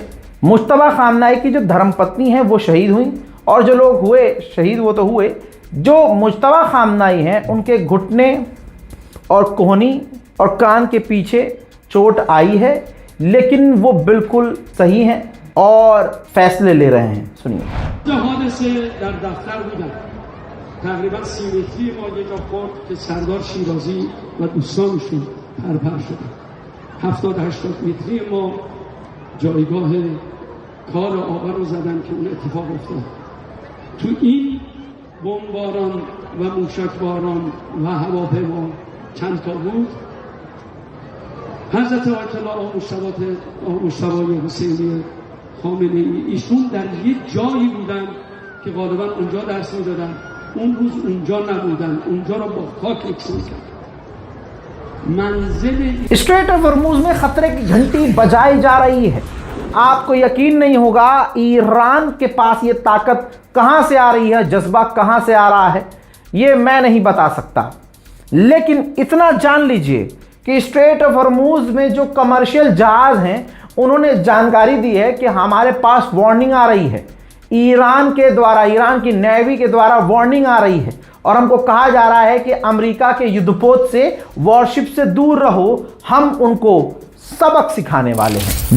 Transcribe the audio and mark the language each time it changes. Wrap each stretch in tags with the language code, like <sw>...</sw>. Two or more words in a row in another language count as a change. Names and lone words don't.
<hi>मुश्तबा खामनाई की जो धर्मपत्नी है वो शहीद हुई, और जो लोग हुए शहीद वो तो हुए, जो मुश्तबा खामनाई हैं उनके घुटने और कोहनी और कान के पीछे चोट आई है, लेकिन वो बिल्कुल सही हैं और फैसले ले रहे हैं। सुनिए।</hi> <fa>تقریبا 30 متری ما یه جا خورد که سردار شیرازی و دوستانشون پرپر شدن. 70-80 متری ما جایگاه کار آقا رو زدن که اون اتفاق افتاد. تو این بمباران و موشکباران و هواپیما چند تا بود. حضرت آیت الله مجتبی حسینی خامنه‌ای ایشون در یک جایی بودن که غالبا اونجا درس می‌دادن، اون روز اونجا نبودن، اونجا رو با خاک یکسان کردن. منزل</fa> <hi>स्ट्रेट ऑफ हॉर्मुज़ में खतरे की घंटी बजाई जा रही है। आपको यकीन नहीं होगा ईरान के पास ये ताकत कहां से आ रही है, जज्बा कहां से आ रहा है, ये मैं नहीं बता सकता, लेकिन इतना जान लीजिए कि स्ट्रेट ऑफ हॉर्मुज़ में जो कमर्शियल जहाज हैं उन्होंने जानकारी दी है कि हमारे पास वार्निंग आ रही है, ईरान के द्वारा, ईरान की नेवी के द्वारा वार्निंग आ रही है, और हमको कहा जा रहा है कि अमेरिका के युद्धपोत से, वॉरशिप से दूर रहो, हम उनको सबक सिखाने वाले हैं।</hi>